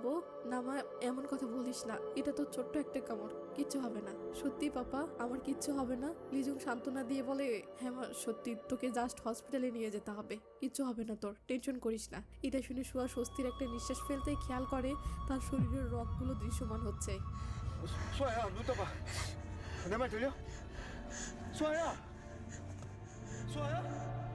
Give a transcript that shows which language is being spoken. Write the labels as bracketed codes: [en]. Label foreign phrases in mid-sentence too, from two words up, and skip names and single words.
[bn] না মা, এমন কথা বলিস না, এটা তো ছোট্ট একটা কামড়, কিচ্ছু হবে না। সত্যি পাপা, আমার কিচ্ছু হবে না? লিজুং সান্ত্বনা দিয়ে বলে হ্যাঁ মা সত্যি, তোকে জাস্ট হসপিটালে নিয়ে যেতে হবে, কিচ্ছু হবে না তোর, টেনশন করিস না। এটা শুনে শুয়া স্বস্তির একটা নিঃশ্বাস ফেলতে খেয়াল করে তার শরীরের রগগুলো দৃশ্যমান হচ্ছে। [ko] 수아야, 눈 떠봐. 내 말 들려? 수아야! 수아야?